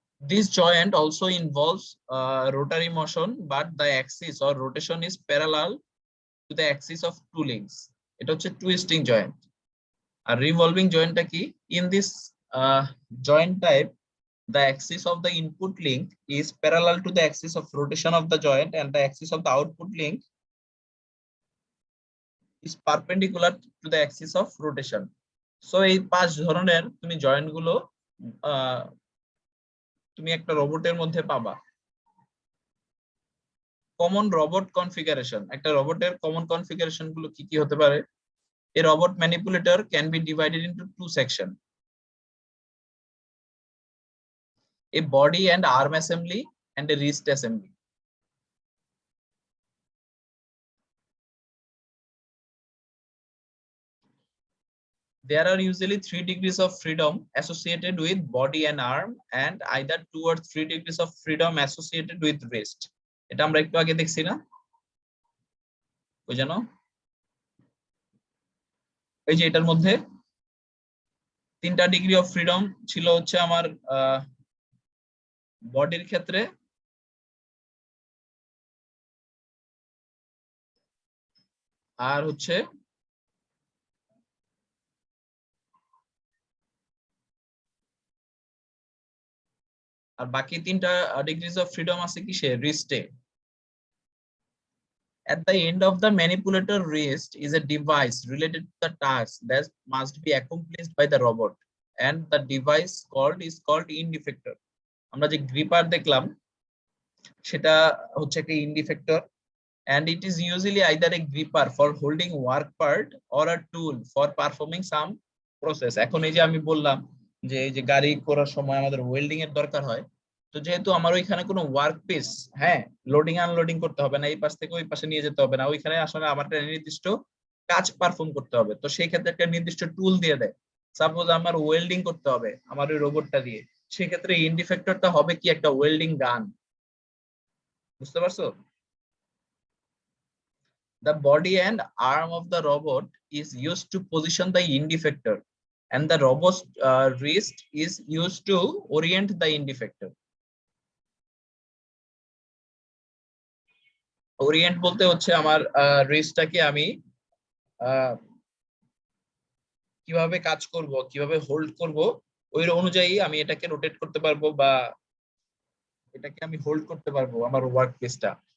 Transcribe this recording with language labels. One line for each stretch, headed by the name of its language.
English: This joint also involves rotary motion, but the axis or rotation is parallel to the axis of two links.
Bangla: এটা হচ্ছে twisting joint। আর revolving jointটা কি?
English: In this joint type, the axis of the input link is parallel to the axis of rotation of the joint, and the axis of the output link is perpendicular to the axis of rotation.
Bangla: So এই পাঁচ ধরনের তুমি joint গুলো তুমি একটা রোবটের মধ্যে পাবা। কমন রোবট কনফিগারেশন, একটা রোবটের কমন কনফিগারেশন গুলো কি কি হতে পারে?
English: A robot manipulator can be divided into two sections: a body and arm assembly and a wrist assembly. There are usually 3 degrees of freedom associated with body and arm, and either 2 or 3 degrees of freedom associated with wrist.
Bangla: এটা আমরা একটু আগে দেখছি না? ওই জানো এই যে এটার মধ্যে 3টা ডিগ্রি অফ ফ্রিডম ছিল হচ্ছে আমার বডির ক্ষেত্রে, আর হচ্ছে আর বাকি 3টা ডিগ্রিজ অফ ফ্রিডম আছে কিসে? রিস্টে।
English: At the end of the manipulator wrist is a device related to the task that must be accomplished by the robot, and the device is called end effector.
Bangla: আমরা যে gripper দেখলাম সেটা হচ্ছে একটা
English: end effector, and it is usually either a gripper for holding work part or a tool for performing some process.
Bangla: এখন এই যে আমি বললাম যে এই যে গাড়ি করার সময় আমাদের ওয়েল্ডিং এর দরকার হয়, তো যেহেতু আমার ওইখানে কোনো ওয়ার্ক পিস, হ্যাঁ লোডিং আনলোডিং করতে হবে না, এই পাশ থেকে ওই পাশে নিয়ে যেতে হবে না, ওইখানে আসলে আমার একটা নির্দিষ্ট কাজ পারফর্ম করতে হবে, তো সেই ক্ষেত্রে একটা নির্দিষ্ট টুল দিয়ে দেয়। সাপোজ আমার ওয়েল্ডিং করতে হবে আমার ওই রোবটটা দিয়ে, সেক্ষেত্রে এন্ড ইফেক্টরটা হবে কি? একটা ওয়েল্ডিং গান। বুঝতে পারছো?
English: The body and arm of the robot is used to position the end effector, and the robot's wrist is used to orient the end effector.
Bangla: Orient বলতে হচ্ছে আমার wristটাকে আমি কিভাবে কাজ করব, কিভাবে হোল্ড করব, ওই অনুযায়ী আমি এটাকে রোটেট করতে পারবো বা এটাকে আমি হোল্ড করতে পারবো আমার ওয়ার্ক পিসটা।